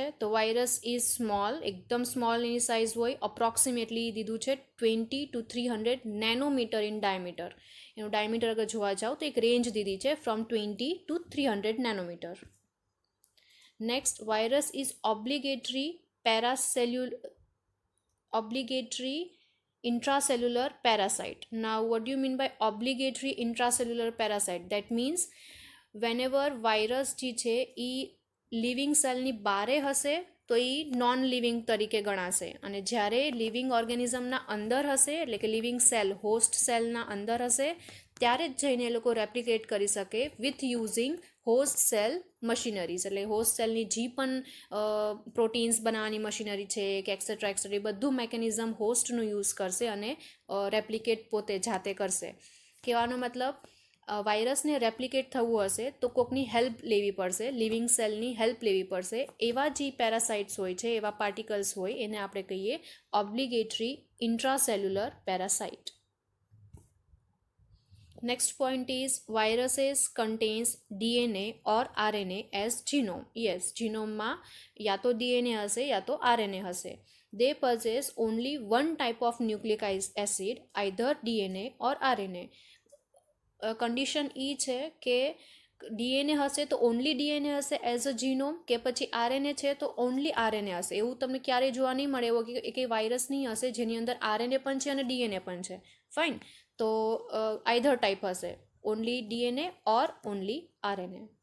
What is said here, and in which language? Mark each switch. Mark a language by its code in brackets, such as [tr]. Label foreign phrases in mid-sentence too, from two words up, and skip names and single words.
[gu] તો [en] virus is small, [gu] એકદમ સ્મોલ એની સાઇઝ હોય. [en] approximately [gu] દીધું છે [en] 20 to 300 nanometer in diameter. [gu] એનું ડાયમીટર અગર જોવા જાઓ તો એક રેન્જ દીધી છે [en] from 20 to 300 nanometer. next, virus is obligatory intracellular parasite. Now what do you mean by obligatory intracellular parasite? That means whenever [gu] વાયરસ જે છે એ લિવિંગ સેલની બારે હશે તો એ [en] non living [gu] તરીકે ગણાશે, અને જ્યારે લિવિંગ ઓર્ગેનિઝમના અંદર હશે એટલે કે [en] living cell host cellના [gu] અંદર હશે ત્યારે જ જઈને એ લોકો રેપ્લિકેટ કરી શકે [en] with using host cell machineries. [gu] એટલે [en] host cellની [gu] જે પણ પ્રોટીન્સ બનાવવાની મશીનરી છે કે એક્સેટ્રા એ બધું મેકેનિઝમ હોસ્ટનું યુઝ કરશે અને રેપ્લિકેટ પોતે જાતે કરશે. કહેવાનો મતલબ વાયરસને રેપ્લિકેટ થવું હશે તો કોકની હેલ્પ લેવી પડશે, લિવિંગ સેલની હેલ્પ લેવી પડશે. એવા જે પેરાસાઇટ્સ હોય છે, એવા પાર્ટિકલ્સ હોય, એને આપણે કહીએ [en] obligatory intracellular parasite. Next point is viruses contains DNA or RNA as genome. Yes, genome [gu] માં યા તો DNA હશે યા તો RNA હશે. [en] They possess only one type of nucleic acid, either DNA or RNA. [gu] કન્ડિશન એ છે કે ડીએનએ હશે તો [en] only DNA [gu] હશે [en] as a genome, [gu] કે પછી આરએનએ છે તો [en] only RNA [gu] હશે. એવું તમને ક્યારેય જોવા નહીં મળે એવો કે વાયરસ નહીં હશે જેની અંદર આરએનએ પણ છે અને ડીએનએ પણ છે. ફાઇન. [en] તો either type [gu] હશે, [en] only DNA or only RNA.